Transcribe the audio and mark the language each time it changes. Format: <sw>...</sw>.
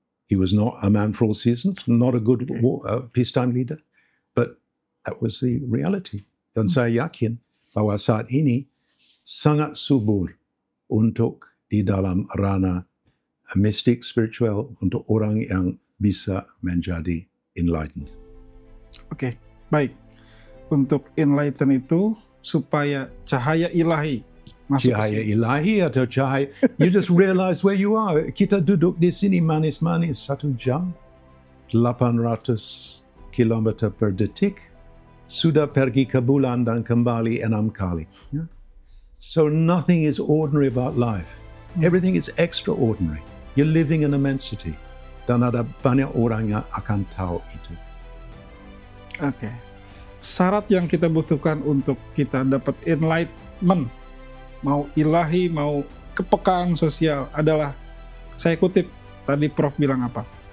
<en>He was not a man for all seasons, not a good peacetime leader, but that was the reality.</en> <id>Dan saya yakin bahwa saat ini sangat subur untuk di dalam ranah mistik spiritual untuk orang yang bisa menjadi enlightened. Oke, baik. Untuk enlighten itu supaya cahaya ilahi masuk. Cahaya ilahi atau cahaya,</id> <en>you just realize where you are.</en> <id>Kita duduk di sini manis-manis 1 jam, 800 km per detik, sudah pergi ke bulan dan kembali 6 kali.</id> <en>So nothing is ordinary about life. Everything is extraordinary. You're living in immensity.</en> <id>Dan ada banyak orang yang akan tahu itu. Oke. Syarat yang kita butuhkan untuk kita dapat enlightenment, mau ilahi, mau kepekaan sosial adalah, saya kutip tadi Prof bilang apa?</id>